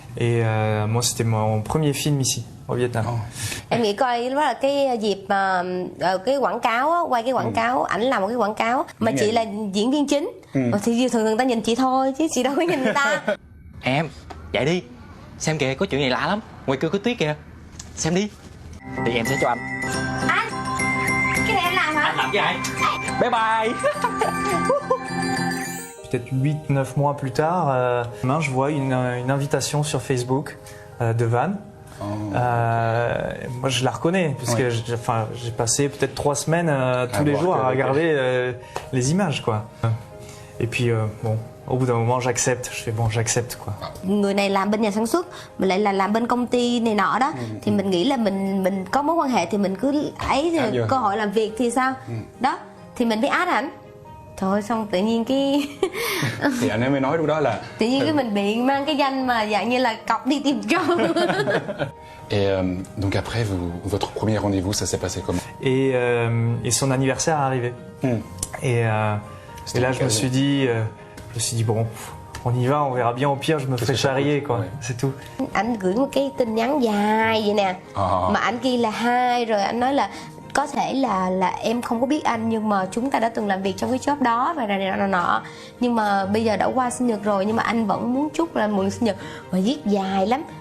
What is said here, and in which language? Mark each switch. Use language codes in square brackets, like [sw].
[fr] Et moi, c'était mon premier film ici, au Vietnam. [vi] Em nghĩ coi lúc đó là cái dịp mà cái quảng cáo á, quay cái quảng cáo, ảnh làm một cái quảng cáo mà chị là diễn viên chính. Thì thường người ta nhìn chị thôi chứ chị đâu có nhìn người ta. Em, dậy đi. Xem kìa, có chuyện này lạ lắm. Ngoài kia có tuyết kìa. Xem đi. Thì em sẽ cho anh. Anh, cái này em làm hả? Anh làm với ai? [en] Bye bye. [fr] Peut-être 8-9 mois plus tard, je vois une invitation sur Facebook de Van. Moi je la reconnais parce que j'ai passé peut-être 3 semaines tous les jours à regarder les images quoi. Et puis bon, au bout d'un moment j'accepte, je fais bon j'accepte quoi. [vi] Người này làm bên nhà sản xuất, mình lại là làm bên công ty này nọ đó, thì mình nghĩ là mình có mối quan hệ thì mình cứ ấy cơ hội làm việc thì sao? Đó, thì mình mới add ảnh. Thôi xong tự nhiên cái thì anh ấy mới nói lúc đó là tự nhiên cái mình bị mang cái danh mà dạng như là cọc đi tìm trâu. [fr] Et donc après votre premier rendez-vous ça s'est passé comment? Et son anniversaire est arrivé. Et là je me suis dit bon, on y va, on verra bien, au pire je me ferai charrier quoi, c'est tout. [vi] Anh gửi một cái tin nhắn dài vậy nè, mà anh ghi là hi, rồi anh nói là có thể là em không có biết anh nhưng mà chúng ta đã từng làm việc trong cái job đó và này nọ, nhưng mà bây giờ đã qua sinh nhật rồi nhưng mà anh vẫn muốn chúc là mừng sinh nhật, và viết dài lắm.